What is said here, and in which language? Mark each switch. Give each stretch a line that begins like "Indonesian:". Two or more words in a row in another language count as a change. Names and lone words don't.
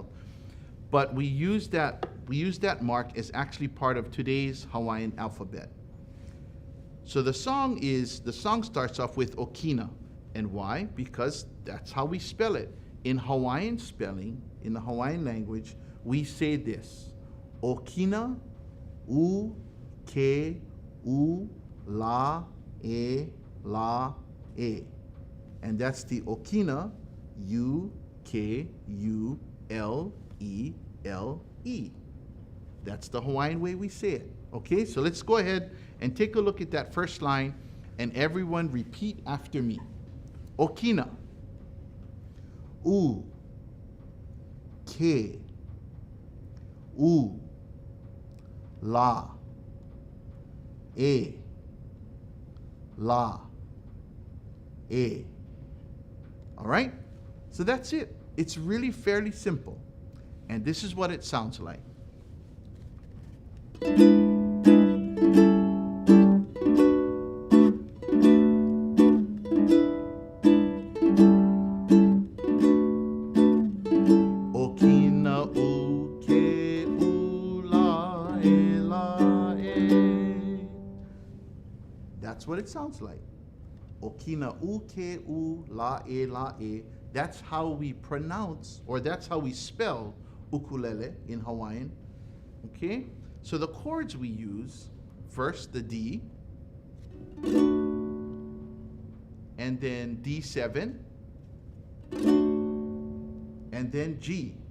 English: But we use that mark as actually part of today's Hawaiian alphabet. So the song starts off with okina. And why? Because that's how we spell it. In Hawaiian spelling, in the Hawaiian language, we say this.
Hawaiian: Okina, u, ke, u, la, e, la, e.
English: And that's the Okina, U, K, U, L, E, L, E. That's the Hawaiian way we say it. Okay, so let's go ahead and take a look at that first line, and everyone repeat after me.
Hawaiian: Okina, U, Ke, U, La, E, La, E.
English: All right? So that's it. It's really fairly simple. And this is what it sounds like.
Hawaiian: Okina uke ula e la e.
English: That's what it sounds like.
Hawaiian: Okina uke u la e la e.
English: That's how we pronounce, or that's how we spell ukulele in Hawaiian. Okay? So the chords we use, first the D, and then D7, and then G.